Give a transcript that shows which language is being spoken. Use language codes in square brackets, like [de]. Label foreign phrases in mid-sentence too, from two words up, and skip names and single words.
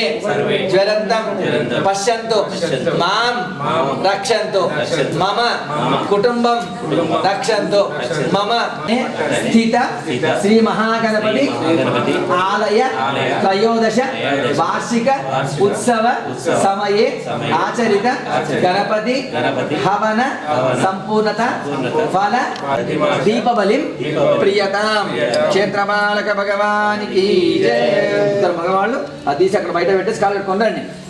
[sa] ज्वलन्तं पश्यन्तु मां रक्षन्तु मम कुटुंबं रक्षन्तु मम स्थित श्री महागणपति आलय त्रयोदश वार्षिक उत्सव समये आचरित गणपति हवन संपूर्णता फल दीपबलिं प्रियतां क्षेत्रपालक [hi] भगवान की जय। [te] మగవాళ్ళు అది తీసి అక్కడ బయట పెట్టేసి కాలు పెట్టుకొని రండి